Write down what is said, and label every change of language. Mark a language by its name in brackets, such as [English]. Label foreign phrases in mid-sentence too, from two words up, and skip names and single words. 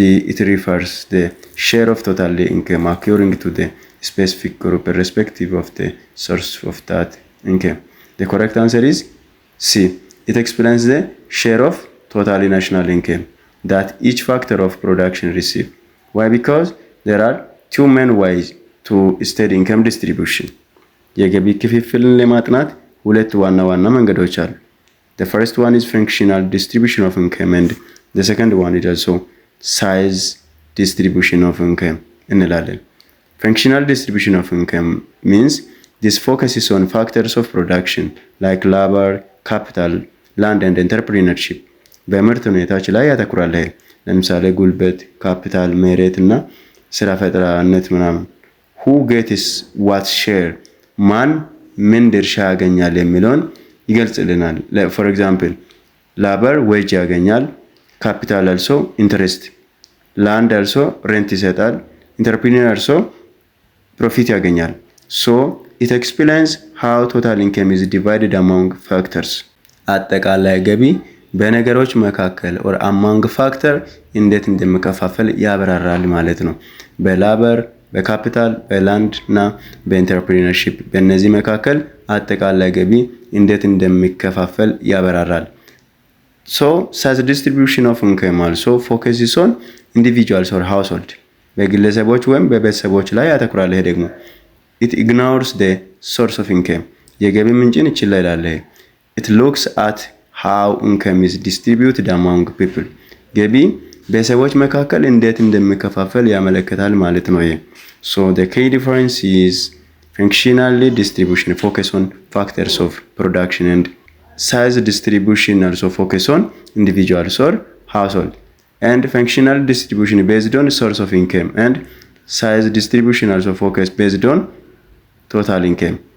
[English] It refers the share of total income occurring to the specific group irrespective of the source of that income. The correct answer is C. It explains the share of total national income that each factor of production receive. Why? Because there are two main ways to study income distribution. [Amharic] የገቢ ክፍፍልን ለማጥናት ሁለት ዋና ዋና መንገዶች አሉ። [English] The first one is functional distribution of income and the second one is also size distribution of income እንላለን። Functional distribution of income means this focuses on factors of production like labor, capital, land and entrepreneurship. [Amharic] በምርት ሁኔታዎች ላይ ያተኩራል። ለምሳሌ ጉልበት፣ ካፒታል፣ መሬት እና ስራ ፈጠራነት ምናምን። [English] Who gets what share [Amharic] ማን ምን ድርሻ ያገኛል የሚለውን ይገልጽልናል። [English] For example, labor wage ያገኛል፣ capital also interest, land also rent ይሰጣል፣ entrepreneur also profit ያገኛል። So it explains how total income is divided among factors. [Amharic] አጠቃላይ ገቢ በነገሮች መካከል [English] or among factor [Amharic] እንዴት እንደሚከፋፈል ያብራራል ማለት ነው። በላበር በካፒታል በላንድ እና በኢንተርፕሪነርሺፕ በእነዚህ መካከል አጠቃላይ ገቢ እንዴት እንደሚከፋፈል ያበራራል። [English] So size distribution of income also focuses on individuals or household. [Amharic] በግለሰቦች ወይም በቤተሰቦች ላይ ያተኩራል። ይሄ ደግሞ [English] it ignores the source of income. [Amharic] የገቢ ምንጭን ይችላ ይላል። [English] It looks at how income is distributed among people. [Amharic] ገቢ በሰዎች መካከል እንዴት እንደሚከፋፈል ያመለክታል ማለት ነው። [English] So the key difference is functionally distribution focus on factors of production and size distribution also focus on individuals or household. And functional distribution based on source of income and size distribution also focus based on total income.